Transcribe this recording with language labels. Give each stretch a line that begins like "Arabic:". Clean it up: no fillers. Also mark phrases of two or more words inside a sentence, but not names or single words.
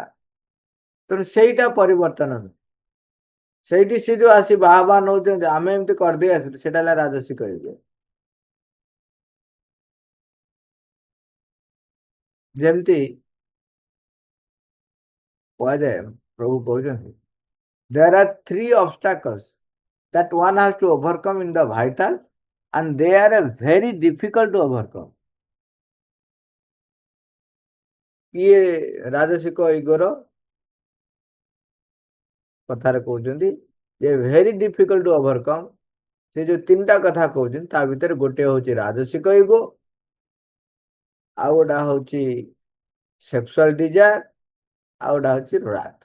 Odia: ତେଣୁ ସେଇଟା ପରିବର୍ତ୍ତନ ନୁହେଁ। ସେଇଠି ସେ ଯୋଉ ଆସି ବାହା ବାହା ନଉଛନ୍ତି, ଆମେ ଏମିତି କରିଦେଇ ଆସିଲୁ, ସେଇଟା ହେଲା ରାଜସିକ ଇଗୋ। ଯେମିତି କୁହାଯାଏ, ପ୍ରଭୁ କହୁଛନ୍ତି,
English: there are three obstacles that one has to overcome in the vital, and they are a very difficult to overcome.
Odia: ଇଏ ରାଜସିକ ଇଗୋର କଥାରେ କହୁଛନ୍ତି ଯେ
English: very difficult to overcome.
Odia: ସେ ଯୋଉ ତିନିଟା କଥା କହୁଛନ୍ତି ତା ଭିତରେ ଗୋଟେ ହଉଛି ରାଜସିକ ଇଗୋ, ଆଉ ଗୋଟା ହଉଛି
English: sexual desire,
Odia: ଆଉ ଗୋଟା ହଉଛି ରାଥ।